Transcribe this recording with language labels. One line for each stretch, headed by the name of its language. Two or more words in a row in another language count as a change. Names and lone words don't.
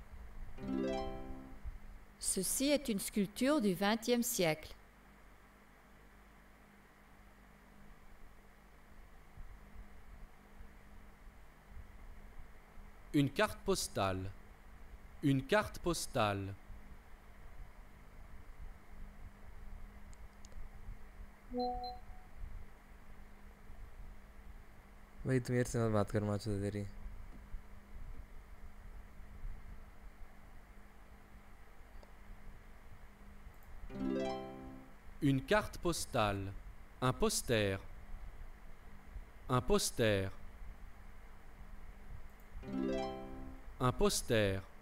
French: Ceci est une sculpture du 20e siècle. Une carte postale. Une carte postale.
Hindi: भाई तू मेरे से मत बात कर माचो तेरी
French: Une carte postale. Un poster. Un poster. Un poster.